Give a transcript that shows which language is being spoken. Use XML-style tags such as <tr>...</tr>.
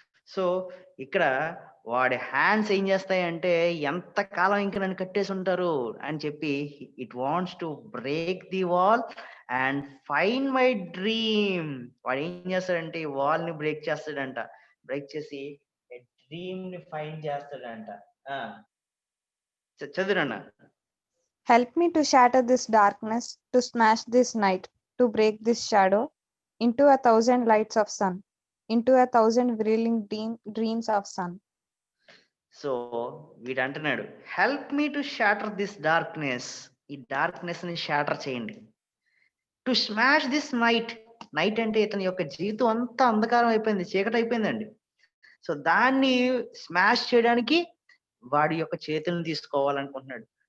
<te>So ఇక్కడ వాడి hands ఏం చేస్తాయంటే ఎంత కాలం ఇంకా నన్ను కట్టేసి ఉంటారు అని చెప్పి</te> <en>It wants to break the wall and find my dream.</en> <te>వాడు ఏం చేస్తాడంటే ఈ వాల్ ని బ్రేక్ చేస్తాడంట, బ్రేక్ చేసి డ్రీమ్ ని ఫైండ్ చేస్తాడంట. చదువురన్నా.</te> <en>Help me to shatter this darkness, to smash this night, to break this shadow into 1,000 lights of sun, into 1,000 whirling dreams of sun. So</en> <te>వీడు అంటున్నాడు,</te> <en>Help me to shatter this darkness.</en> <te>ఈ darkness ని shatter చేయండి.</te> <en>To smash this night.</en> <te>Night అంటే ఇతని యొక్క జీవితం అంతా అంధకారం అయిపోయింది, చీకటి అయిపోయిందండి. సో దాన్ని స్మాష్ చేయడానికి వాడి యొక్క చేతులను తీసుకోవాలనుకుంటున్నాడు.</te>